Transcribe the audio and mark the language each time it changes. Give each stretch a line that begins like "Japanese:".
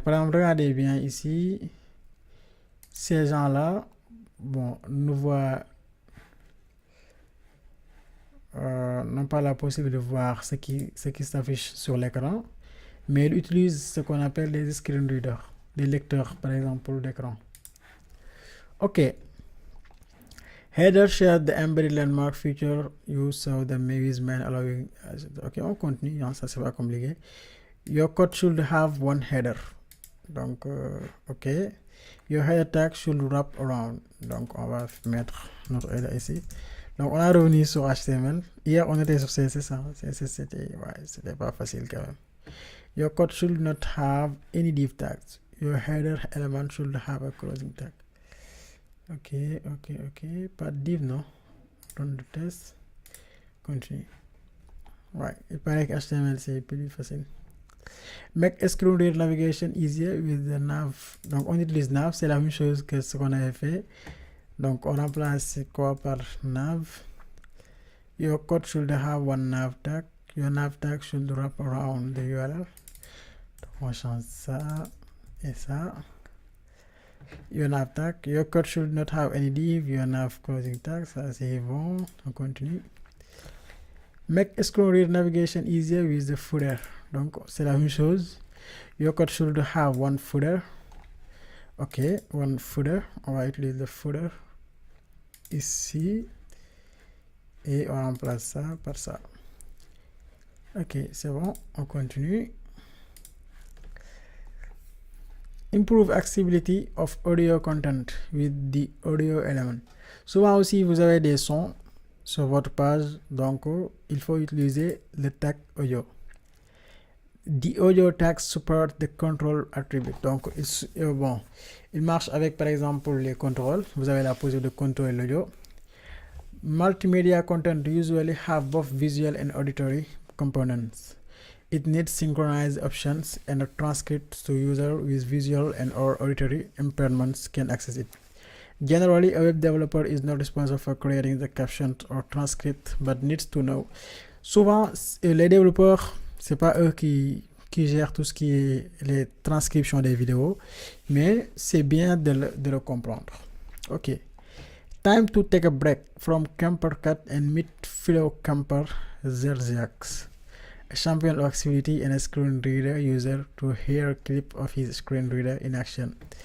French: Par exemple, regardez bien ici, ces gens-là, bon, nous voient n'ont pas la possibilité de voir ce qui s'affiche sur l'écran, mais ils utilisent ce qu'on appelle des screen readers, des lecteurs par exemple d'écran. Ok.
English: Header share the embedded landmark feature you saw the maze man allowing.
French: Ok, on continue, hein, ça c'est pas compliqué.
English: Your code should have one header.
French: Donc,
English: ok. Your header tag should wrap around.
French: Donc, on va mettre notre header ici. Donc, on a revenu sur HTML. Hier, on était sur CSS. Hein. CSS, c'était pas facile quand même.
English: Your code should not have any div tags. Your header element should have a closing tag. Ok.
French: Pas de div, non?
English: Run the test. Continue.
French: Ouais, il paraît que HTML, c'est plus facile.
English: Make screen reader navigation easier with the nav.
French: Donc, on utilise nav. C'est la même chose que ce qu'on avait fait. Donc, on remplace quoi par nav.
English: Your code should have one nav tag. Your nav tag should wrap around the URL.
French: Donc, on change ça et ça.
English: Your nav tag. Your code should not have any div. Your nav closing tag.
French: Ça, c'est bon. On continue.
English: Make screen reader navigation easier with the footer.
French: Donc, c'est la même chose.
English: Your code should have one footer. Ok, one footer.
French: On va utiliser le footer ici et on remplace ça par ça. Ok, c'est bon, on continue.
English: Improve accessibility of audio content with the audio element.
French: Souvent aussi vous avez des sons sur votre page, donc il faut utiliser le tag audio.
English: The audio tag support the control attribute.
French: Donc bon, il marche avec par exemple les contrôles. Vous avez la possibilité de contrôler l'audio.
English: Multimedia content usually have both visual and auditory components. It needs synchronized options and a transcript so user with visual and or auditory impairments can access it. Generally, a web developer is not responsible for creating the caption or transcript, but needs to know.
French: Souvent, les développeurs, c'est pas eux qui gèrent tout ce qui est les transcriptions des vidéos, mais c'est bien de le comprendre. Ok.
English: Time to take a break from Camper Cut and meet fellow camper Zerziax, a champion of accessibility and a screen reader user, to hear a clip of his screen reader in action.